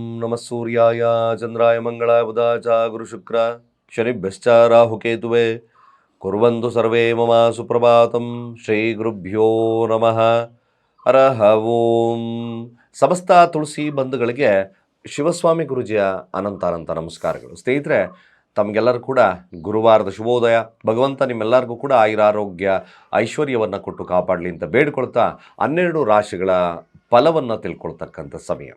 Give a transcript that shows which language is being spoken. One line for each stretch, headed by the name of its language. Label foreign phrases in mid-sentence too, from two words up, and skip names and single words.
Sanskrit: ನಮಃ ಸೂರ್ಯಾಯ ಚಂದ್ರಾಯ ಮಂಗಳಾಯ ಬುಧಾಯ ಚ ಗುರುಶುಕ್ರ ಶನಿಭ್ಯಶ್ಚ ರಾಹುಕೇತುವೆ ಕುರ್ವಂತು ಸರ್ವೇ ಮಮ ಸುಪ್ರಭಾತಂ ಶ್ರೀ ಗುರುಭ್ಯೋ ನಮಃ ಹರಃ ಓಂ.
Kannada: ಸಮಸ್ತ ತುಳಸಿ ಬಂಧುಗಳಿಗೆ ಶಿವಸ್ವಾಮಿ ಗುರುಜಿಯ ಅನಂತ ನಮಸ್ಕಾರಗಳು. ಸ್ನೇಹಿತರೆ, ತಮಗೆಲ್ಲರೂ ಕೂಡ ಗುರುವಾರದ ಶುಭೋದಯ. ಭಗವಂತ ನಿಮ್ಮೆಲ್ಲರಿಗೂ ಕೂಡ ಆಯುರಾರೋಗ್ಯ ಐಶ್ವರ್ಯವನ್ನು ಕೊಟ್ಟು ಕಾಪಾಡಲಿ ಅಂತ ಬೇಡ್ಕೊಳ್ತಾ 12 ರಾಶಿಗಳ ಫಲವನ್ನು ತಿಳ್ಕೊಳ್ತಕ್ಕಂಥ ಸಮಯ.